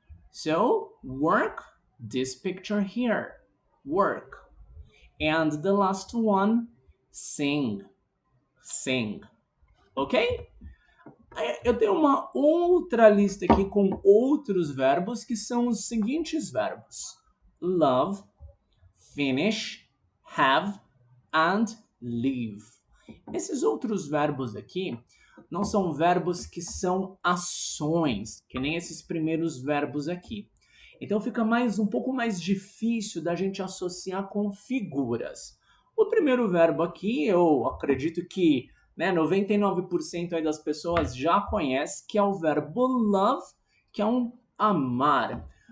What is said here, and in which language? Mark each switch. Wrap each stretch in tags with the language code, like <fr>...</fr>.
<en>So, work, this picture here, work. And the last one, sing, sing. Ok?</en> <pt>Eu tenho uma outra lista aqui com outros verbos que são os seguintes verbos.</pt> <en>Love, finish, have, and live.</en> <pt>Esses outros verbos aqui não são verbos que são ações, que nem esses primeiros verbos aqui. Então fica um pouco mais difícil da gente associar com figuras. O primeiro verbo aqui, eu acredito que 99% aí das pessoas já conhecem, que é o verbo love, que é um amar.</pt>